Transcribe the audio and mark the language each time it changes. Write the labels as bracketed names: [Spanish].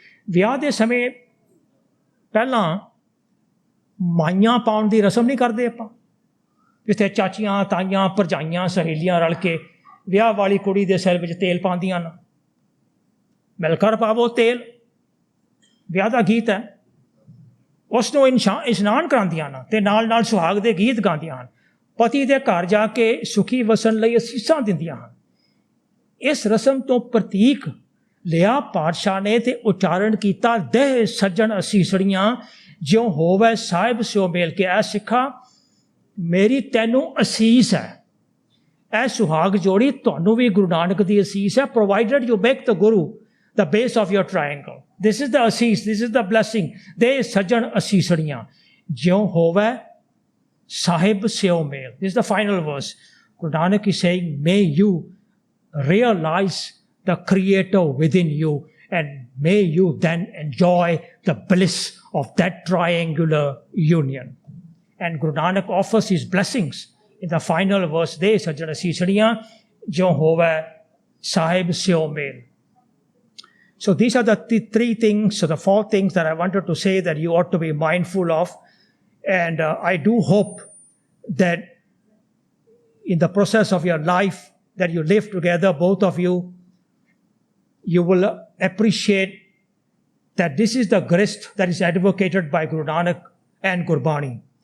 [Punjabi] ਵਿਆਹ ਦੇ ਸਮੇਂ ਪਹਿਲਾਂ ਮਾਈਆਂ ਪਾਉਣ ਦੀ ਰਸਮ ਨਹੀਂ ਕਰਦੇ ਆਪਾਂ, ਜਿੱਥੇ ਚਾਚੀਆਂ ਤਾਈਆਂ ਭਰਜਾਈਆਂ ਸਹੇਲੀਆਂ ਰਲ ਕੇ ਵਿਆਹ ਵਾਲੀ ਕੁੜੀ ਦੇ ਸਿਰ ਵਿੱਚ ਤੇਲ ਪਾਉਂਦੀਆਂ ਹਨ। ਮਿਲ ਕਰ ਪਾਵੋ ਤੇਲ ਵਿਆਹ ਦਾ ਗੀਤ ਹੈ। ਉਸ ਨੂੰ ਇਸ਼ਨਾਨ ਕਰਾਉਂਦੀਆਂ ਹਨ ਅਤੇ ਨਾਲ ਨਾਲ ਸੁਹਾਗ ਦੇ ਗੀਤ ਗਾਉਂਦੀਆਂ ਹਨ। ਪਤੀ ਦੇ ਘਰ ਜਾ ਕੇ ਸੁਖੀ ਵਸਣ ਲਈ ਅਸੀਸਾਂ ਦਿੰਦੀਆਂ ਹਨ। ਇਸ ਰਸਮ ਤੋਂ ਪ੍ਰਤੀਕ ਲਿਆ ਪਾਤਸ਼ਾਹ ਨੇ ਅਤੇ ਉਚਾਰਨ ਕੀਤਾ, ਦੇਹ ਸੱਜਣ ਅਸੀਸੜੀਆਂ ਜਿਉਂ ਹੋਵੇ ਸਾਹਿਬ ਸਿਓ ਮੇਲ ਕੇ। ਐ ਸਿੱਖਾ ਮੇਰੀ ਤੈਨੂੰ ਅਸੀਸ ਹੈ, ਇਹ ਸੁਹਾਗ ਜੋੜੀ ਤੁਹਾਨੂੰ ਵੀ ਗੁਰੂ ਨਾਨਕ ਦੀ ਅਸੀਸ ਹੈ, [English] Provided you make the Guru the base of your triangle. This is the assis, this is the blessing. [Punjabi] ਦੇ ਸੱਜਣ ਅਸੀਸੜੀਆਂ ਜਿਉਂ ਹੋਵੇ ਸਾਹਿਬ ਸਿਓ ਮੇਲ. [English] This is the final verse. Guru Nanak is saying, may you realize the creator within you and may you then enjoy the bliss of that triangular union. And Guru Nanak offers his blessings in the final verse. [Punjabi] ਦੇ ਸੱਜਣ ਅਸੀਸੜੀਆਂ ਜਿਉਂ ਹੋਵੇ ਸਾਹਿਬ ਸਿਓ ਮੇਲ. [English] So these are the three things, so the four things that I wanted to say that you ought to be mindful of. And I do hope that in the process of your life that you live together, both of you, you will appreciate that this is the grist that is advocated by Guru Nanak and Gurbani.